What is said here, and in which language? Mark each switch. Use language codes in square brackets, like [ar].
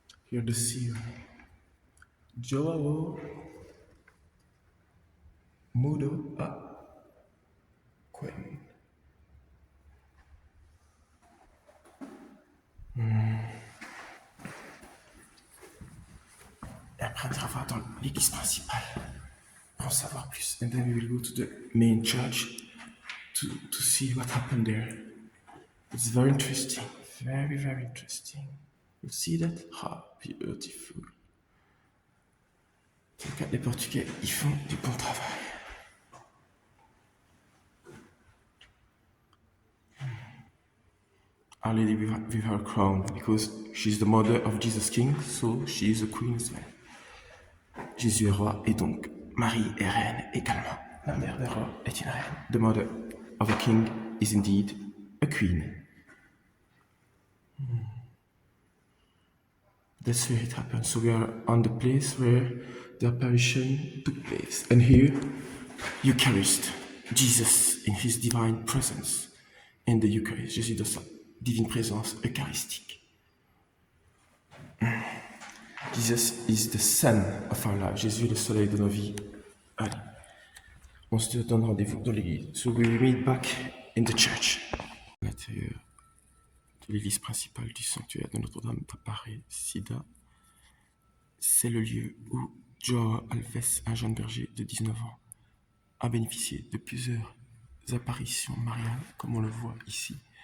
[en] Here the sea. Joao Mudo a Quen. [fr] Et après, on ira voir dans l'église principale pour en savoir plus. [en] And then we will go to the main church to see what happened there. It's very interesting. Very, very interesting. You see that? Ah, beautiful. [fr] En tout cas, les Portugais, ils font du bon travail. [en] Our Lady with her crown, because she's the mother of Jesus King, so she is a queen as well. [fr] Jésus est roi et donc Marie est reine également. La mère des rois est une reine. [en] The mother of a king is indeed a queen. That's where it happened. So we are on the place where the apparition took place. And here, Eucharist. Jesus in his divine presence in the Eucharist. [fr] Jésus de sa divine présence eucharistique. [en] Jesus is the sun of our life. [fr] Jésus est le soleil de nos vies. Allez, on se donne rendez-vous dans l'église. [en] So we meet back in the church. [fr] À l'intérieur de l'église principale du sanctuaire de Notre-Dame d'Aparecida, c'est le lieu où Joao Alves, un jeune berger de 19 ans, a bénéficié de plusieurs apparitions mariales, comme on le voit ici.